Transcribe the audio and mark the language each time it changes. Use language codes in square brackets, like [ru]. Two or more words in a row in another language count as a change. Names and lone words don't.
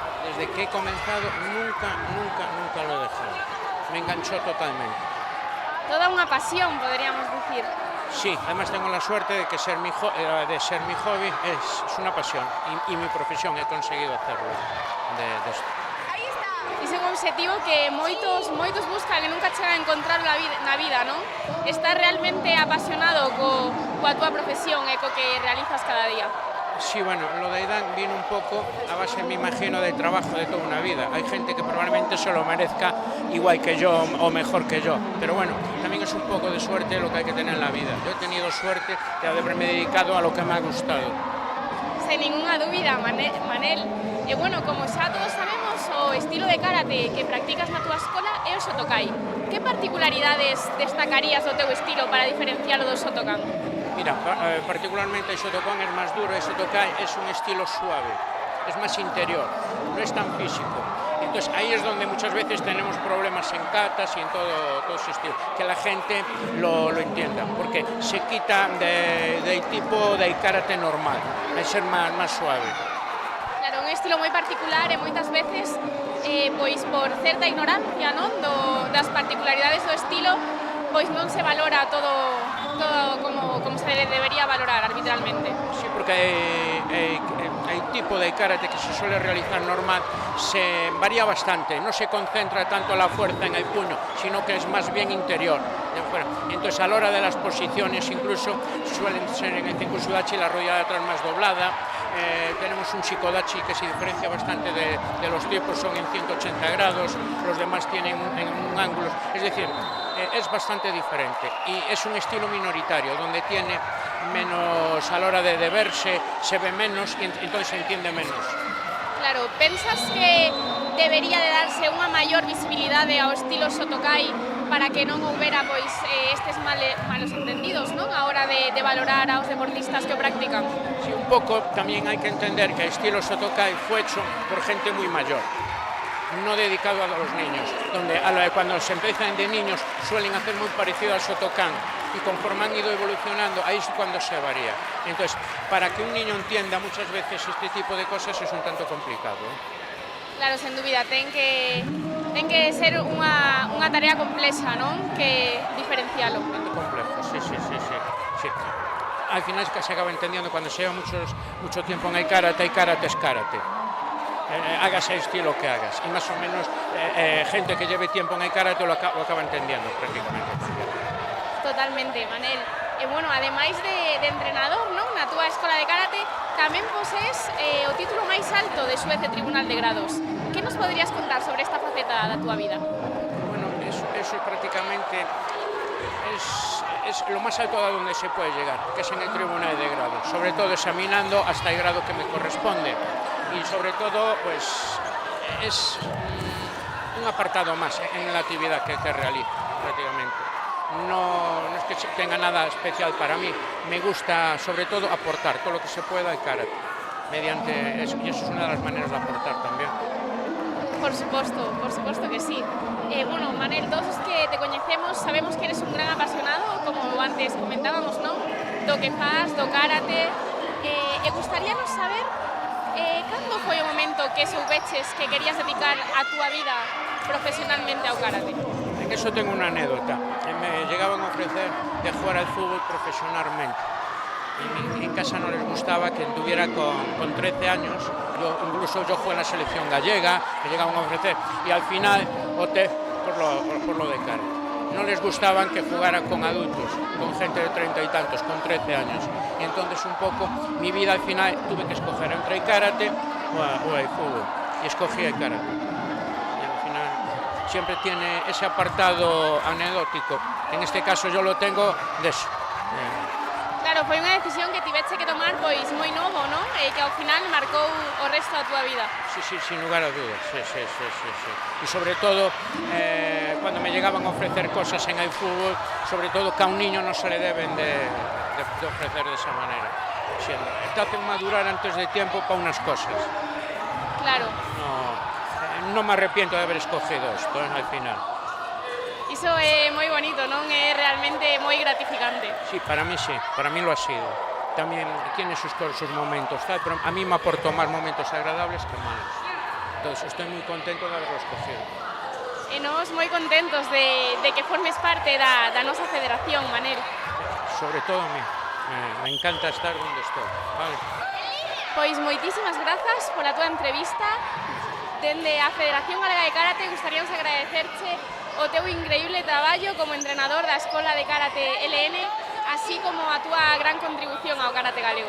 [es] Desde que he comenzado, nunca lo he dejado. Me enganchó totalmente. [gl] Toda unha pasión, poderíamos dicir. [es] Sí, además tengo la suerte de que ser mi hobby es una pasión y mi profesión, he conseguido hacerlo de esto. [gl] Iso é un objetivo que moitos buscan e nunca chegan a encontrar na vida, non? Estás realmente apasionado coa túa profesión e co que realizas cada día. [es] Sí, bueno, lo de Aidan vino un poco a base, me imagino, de trabajo de toda una vida. Hay gente que probablemente se lo merezca igual que yo o mejor que yo, pero bueno, también es un poco de suerte lo que hay que tener en la vida. Yo he tenido suerte de haberme dedicado a lo que me ha gustado. [gl] Sen ninguna dúbida, Manel. E bueno, como xa todos sabemos, o estilo de karate que practicas na túa escola é o Shotokai. Que particularidades destacarías do teu estilo para diferencialo do Shotokan? [es] Mira, particularmente el Shotokan es más duro, el Shotokai es un estilo suave, es más interior, no es tan físico. Entonces ahí es donde muchas veces tenemos problemas en katas y en todo ese estilo, que la gente lo entienda, porque se quita del tipo de karate normal, al ser más suave. [gl] Claro, un estilo moi particular e moitas veces, pois por certa ignorancia, non, das particularidades do estilo, pois non se valora todo como se debería valorar arbitralmente. [es] Sí, porque el tipo de karate que se suele realizar normal se varía bastante, no se concentra tanto la fuerza en el puño, sino que es más bien interior. Entonces a la hora de las posiciones incluso suelen ser en el Tenkusudachi la rodilla de atrás más doblada. Tenemos un Shikodachi que se diferencia bastante de los tipos, son en 180 grados, los demás tienen un ángulo, es decir, es bastante diferente y es un estilo minoritario donde tiene menos, a la hora de verse se ve menos y entonces se entiende menos. [gl] Claro, pensas que debería de darse unha maior visibilidade ao estilo Shotokai para que non houbera pois estes malos entendidos, non, a hora de valorar aos deportistas que o practican? [es] Sí, un poco también hay que entender que el estilo Shotokai fue hecho por gente muy mayor, no dedicado a los niños, donde cuando se empiezan de niños suelen hacer muy parecido al Shotokan y conforme han ido evolucionando, ahí es cuando se varía. Entonces, para que un niño entienda muchas veces este tipo de cosas es un tanto complicado. [gl] Claro, sen dúbida, ten que ser unha tarea complexa, non? Que diferencialo. [es] Complejo, sí. Al final es que se acaba entendiendo cuando se lleva mucho tiempo en el karate es karate. Hagas el estilo que hagas. Y más o menos gente que lleve tiempo en el karate lo acaba entendiendo prácticamente. [gl] Totalmente, Manel. E bueno, ademais de entrenador, non, na túa escola de karate, tamén posees o título máis alto de xuez de Tribunal de Grados. Que nos poderías contar sobre esta faceta da túa vida? [es] Bueno, eso prácticamente es lo más alto a donde se puede llegar, que es en el Tribunal de Grados, sobre todo examinando hasta el grado que me corresponde. Y sobre todo, pues, es un apartado más en la actividad que realizo prácticamente. No es que tenga nada especial para mí, me gusta sobre todo aportar todo lo que se pueda al karate, mediante eso, y eso es una de las maneras de aportar también. [gl] Por suposto que sí. Bueno, Manel, todos os que te coñecemos sabemos que eres un gran apasionado, como antes comentábamos, non? Do que faz, do karate, e gustaríanos saber Cando foi o momento que soubeches que querías dedicar a túa vida profesionalmente ao karate? [es] En eso tengo una anécdota. Me llegaban a ofrecer de jugar al fútbol profesionalmente. En casa no les gustaba que tuviera con 13 años, incluso yo jugué en la selección gallega, me llegaban a ofrecer, y al final opté por lo de karate. No les gustaban que jugara con adultos, con gente de 30 y tantos, con 13 años. Y entonces un poco mi vida al final tuve que escoger entre el karate o el fútbol. Y escogí el karate. Y al final siempre tiene ese apartado anecdótico. En este caso yo lo tengo de eso. [gl] Claro, foi unha decisión que tiveche que tomar pois moi novo, non? E que ao final marcou o resto da túa vida. [es] Sí, sin lugar a dudas, sí. Y sobre todo, cuando me llegaban a ofrecer cosas en el fútbol, sobre todo que a un niño no se le deben de ofrecer de esa manera. Siempre. Te hacen madurar antes de tiempo para unas cosas. Claro. No me arrepiento de haber escogido esto, al final. [gl] Iso é moi bonito, non? É realmente moi gratificante. [es] Sí, para mí lo ha sido. También tiene sus momentos, tal, pero a mí me aportó más momentos agradables que malos. Entonces estoy muy contento de haberlo escogido. [gl] E nós moi contentos de que formes parte da nosa federación, Manel. [es] Sobre todo a mí, me encanta estar donde estoy. [gl] Vale. Pois moitísimas grazas pola túa entrevista. Dende a Federación Galega de Karate gustaríamos agradecerche o teu increíble traballo como entrenador da Escola de Karate LN, así como a túa gran contribución ao karate galego.